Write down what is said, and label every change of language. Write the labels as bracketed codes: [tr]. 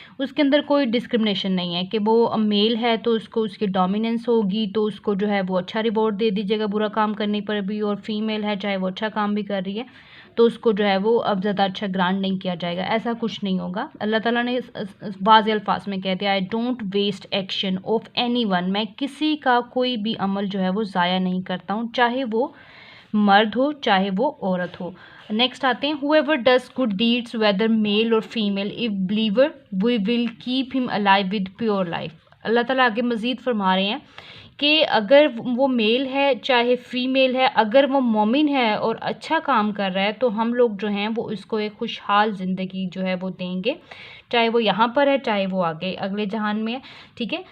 [hi] उसके अंदर कोई डिस्क्रिमिनेशन नहीं है कि वो मेल है तो उसको उसकी डोमिनेंस होगी तो उसको जो है वो अच्छा रिवॉर्ड दे दीजिएगा बुरा काम करने पर भी, और फीमेल है चाहे वो अच्छा काम भी कर रही है तो उसको जो है वो अब ज़्यादा अच्छा ग्रांट नहीं किया जाएगा. ऐसा कुछ नहीं होगा. अल्लाह ताला ने वाज़े अल्फाज में कह दिया, I don't waste action of any one, मैं किसी का कोई भी अमल जो है वो ज़ाया नहीं करता हूँ, चाहे वो मर्द हो चाहे वो औरत हो. [en] Next आते हैं, whoever does good deeds whether male or female, if believer we will keep him alive with pure life. [hi] अल्लाह ताला आगे मज़ीद फरमा रहे हैं कि अगर वो मेल है चाहे फीमेल है, अगर वो मोमिन है और अच्छा काम कर रहा है तो हम लोग जो हैं वो इसको एक खुशहाल ज़िंदगी जो है वो देंगे, चाहे वो यहाँ पर है चाहे वो आगे अगले जहान में है. ठीक है.